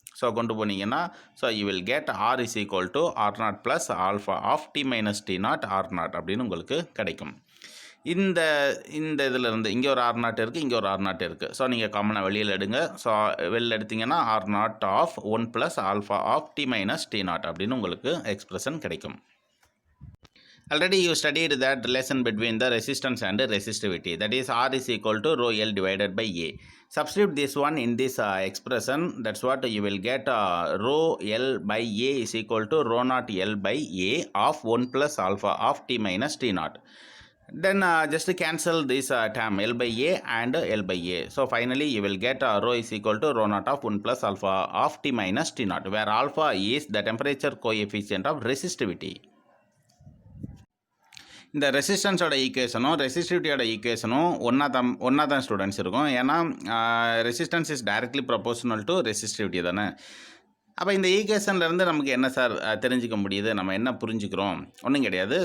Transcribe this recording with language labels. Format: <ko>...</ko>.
<en>so</en> <ta>கொண்டு போனீங்கன்னா</ta> <en>so you will get R is equal to R naught plus alpha of T minus T naught R naught</en> <ta>அப்படின்னு உங்களுக்கு கிடைக்கும். இந்த இதிலிருந்து இங்கே ஒரு ஆர் நாட் இருக்குது, இங்கே ஒரு ஆர் நாட் இருக்குது. ஸோ நீங்கள் காமனாக வெளியில் எடுங்க. ஸோ வெளியில் எடுத்திங்கன்னா</ta> <en>R naught of 1 plus alpha of T minus T naught</en> <ta>அப்படின்னு உங்களுக்கு எக்ஸ்பிரஷன் கிடைக்கும்.</ta> <en>Already you studied that relation between the resistance and resistivity, that is R is equal to rho L divided by A. Substitute this one in this expression, that's what you will get rho L by A is equal to rho naught L by A of 1 plus alpha of T minus T naught. Then just cancel this term L by A and L by A. So finally you will get rho is equal to rho naught of 1 plus alpha of T minus T naught, where alpha is the temperature coefficient of resistivity.</en> <ta>இந்த ரெசிஸ்டன்ஸோட ஈக்குவேஷனும் ரெசிஸ்டிவிட்டியோட ஈக்குவேஷனும் ஒன்றா தான் students இருக்கும்.</ta> <en>ஏன்னா resistance is directly proportional to resistivity தானே.</en> <ta>அப்போ இந்த ஈக்குவேஷன்லேருந்து நமக்கு என்ன சார் தெரிஞ்சிக்க முடியுது, நம்ம என்ன புரிஞ்சுக்கிறோம்? ஒன்றும் கிடையாது.</ta>